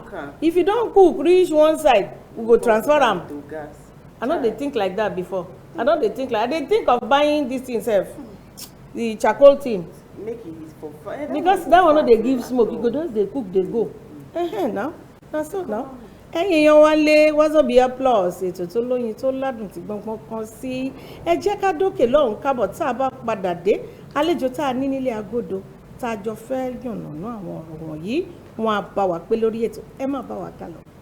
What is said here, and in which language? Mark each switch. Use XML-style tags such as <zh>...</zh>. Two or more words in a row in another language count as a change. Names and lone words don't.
<pcm>If you don cook reach one side, we go transfer am to gas. I no dey think like that before. I dey think of buying this thing sef, the charcoal thing. Make it for fun. Because that one no dey give smoke, you go just dey cook dey go. Now na so now.</pcm> <yo>Ẹ̀yin èèyàn wa lé Wazobia Plus ètò tó lóyin tó ládùn tí gbọ̀ngbọ̀n kan sí ẹ jẹ́ ká dókè lọ́hùn kábọ̀ tá a bá padà dé àlejò tá a ní nílé agodo tá a jọ fẹ́ yànnàná àwọn ọ̀rọ̀ wọ̀nyí wọn á bá wa pé lórí ètò ẹ má bá wa kálọ.</yo>